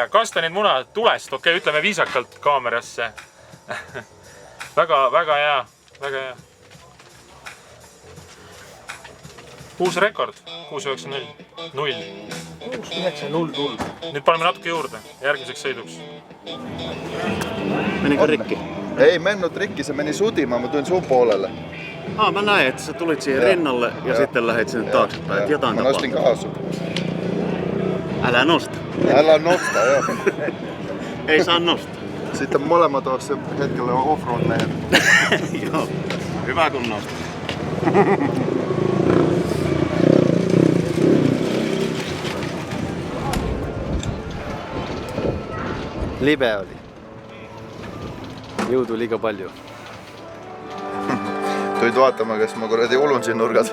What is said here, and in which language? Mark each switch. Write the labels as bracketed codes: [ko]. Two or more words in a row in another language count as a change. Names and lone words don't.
[et] Kasta need munad tulest? Okei, ütleme viisakalt kaamerasse. Väga hea, väga hea. uus rekord, 6.90. 0. 6.9.00. Nüüd paneme natuke juurde järgmiseks sõiduks. [fi] Menikö rikki? Ei mennyt rikki, se meni sutimaan, mä tulin sun puolelle. Mä näin, että sä tulit siihen rinnalle ja sitten lähdit sinne taaksepäin, että jotain Mä nostin kaasu. Älä nosta. Älä nosta, joo. Ei saa nostaa. Sitten molemmat olisi hetkellä offroad meidän. Joo, hyvä kun nostaa. [et] libe oli. Jõudu liiga palju. Tulid vaatama, kas ma kuradi ulun siin nurgas.